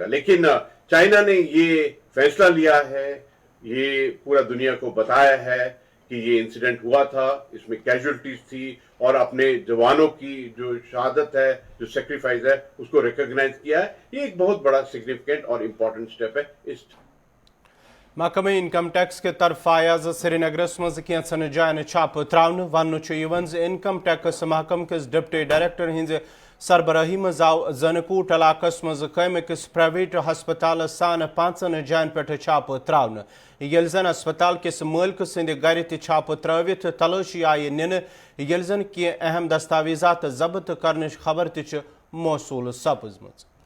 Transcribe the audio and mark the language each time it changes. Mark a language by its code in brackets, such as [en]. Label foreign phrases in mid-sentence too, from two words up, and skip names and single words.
[hi] लेकिन चाइना ने ये फैसला लिया है, ये पूरा दुनिया को बताया है कि ये इंसिडेंट हुआ था, इसमें कैजुअलिटीज थी और अपने जवानों की जो शहादत है, जो सेक्रीफाइस है, उसको रिकॉग्नाइज किया है। ये एक बहुत बड़ा सिग्निफिकेंट और [en] important step [hi] है। इस [ks] महकमे [en] income tax [ks] के तरफ आयाज श्रीनगरस मज कैंसन जायन छाप त्रावन वन [en] income tax [ks] महकम किस [en] deputy director [ks] हिंद सरबराही मज आव जनकूट इलाकस मज कम अकिस प्राइवेट हस्पताल सान 5 जायन पे छाप त्रावन येल जन अस्पताल किस मालिक सिंद गर छाप त्रवित तलाशी आई निन येल जन की अहम दस्तावेजात जब्त करने खबर त मौसूल सपजम।